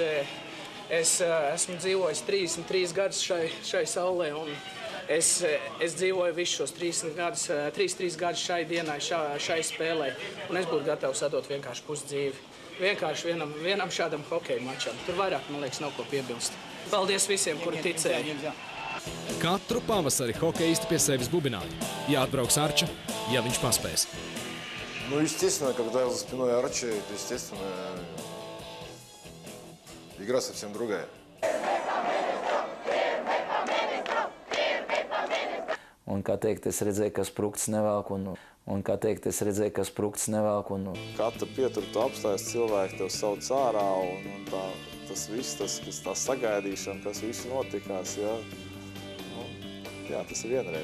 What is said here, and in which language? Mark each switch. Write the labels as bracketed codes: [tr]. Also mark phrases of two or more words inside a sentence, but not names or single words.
[lv] Es esmu dzīvojis 33 gadus šai saulē, un es dzīvoju visus šos 33 gadus šai dienai, šai spēlē, un es būtu gatavs atdot vienkārši pusdzīvi. Vienkārši vienam šādam hokeja mačam. Tur vairāk, man liekas, nav ko piebilst. Paldies visiem, kuri ticēja. Katru pavasari hokeisti pie sevis bubināja. Jāatbrauks Arča, ja viņš paspēs. [ru] Ну, естественно, когда за спиной Арчи, это, естественно, игра совсем другая. [lv] Un, kā teikt, es redzēju, ka sprukts nevelk, Katra pieturta apstājas cilvēki tev sauc ārā, un tas viss, tā sagaidīšana, kas viss notikās, jā, tas ir vienreizēji.